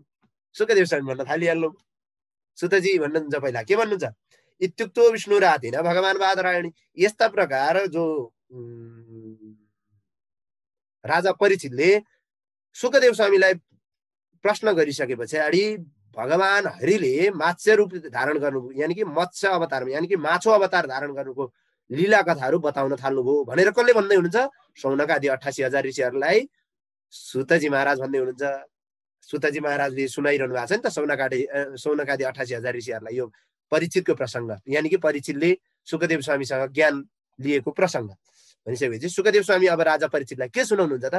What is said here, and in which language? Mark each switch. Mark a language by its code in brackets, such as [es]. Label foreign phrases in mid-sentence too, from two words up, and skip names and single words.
[ne] सुखदेव स्वामी भन्न थालिहाल्नु। सुतजी भन्नुहुन्छ पहिला, के भन्नुहुन्छ? [sa] इत्युक्तो विष्णुरातेन भगवान् बादरायणी। [ne] यस्ता प्रकार जो राजा परीक्षितले सुखदेव स्वामीलाई प्रश्न गरिसके पछाडि भगवान हरिले मत्स्य रूप धारण गर्नु, [hi] यानी कि [ne] मत्स्य अवतार, [hi] यानी कि [ne] माछो अवतार धारण गर्नुको लीला कथाहरू बताउन थाल्नुभयो भनेर कसले भन्दै हुनुहुन्छ? सौनकादि 88,000 ऋषिहरूलाई सुतजी महाराज भन्दै हुनुहुन्छ। सुतजी महाराजले सुनाइरहनु भएको छ नि त सौनकादि 88,000 ऋषिहरूलाई यो परीक्षितको प्रसङ्ग, [hi] यानी कि [ne] परीक्षितले सुखदेव स्वामीसँग ज्ञान लिएको प्रसङ्ग भनिसकेपछि सुखदेव स्वामी अब राजा परीक्षितलाई के सुनाउनुहुन्छ त?